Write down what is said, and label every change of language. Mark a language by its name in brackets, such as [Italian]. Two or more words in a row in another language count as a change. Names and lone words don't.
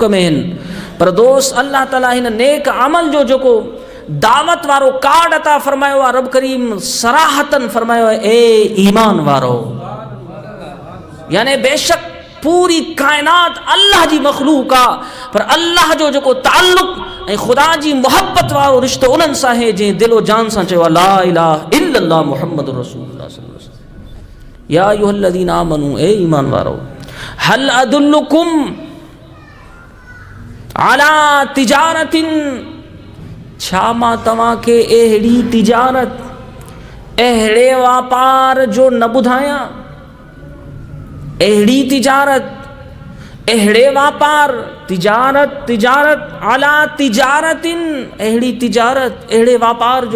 [Sindhi] में आहिनि, पर दोस्त अल्लाह ताला हिन नेक अमल जो जेको दावत वारो कार्ड अता फरमायो आहे, रब करीम सराहतन फरमायो आहे ए ईमान वारो, यानी बेशक पूरी कायनात अल्लाह जी मख़लूक आहे, पर अल्लाह जो जेको ताल्लुक़ ऐं ख़ुदा जी मोहब्बत वारो रिश्तो उन्हनि सां आहे जंहिं दिलो जान सां चयो [Arabic] لا إله إلا الله محمد رسول الله صلى الله عليه وسلم. يا أيها الذين آمنوا, [Sindhi] ए ईमान वारो, [Arabic] هل أدلكم على تجارة, [Sindhi] छा मां तव्हांखे अहिड़ी तिजारत, अहिड़े वापार जो न ॿुधायां? अहिड़ी तिजारत, अहिड़े वापार, तिजारत तिजारत [Arabic] على تجارة, [Sindhi] अहिड़ी तिजारत, अहिड़े वापार जो।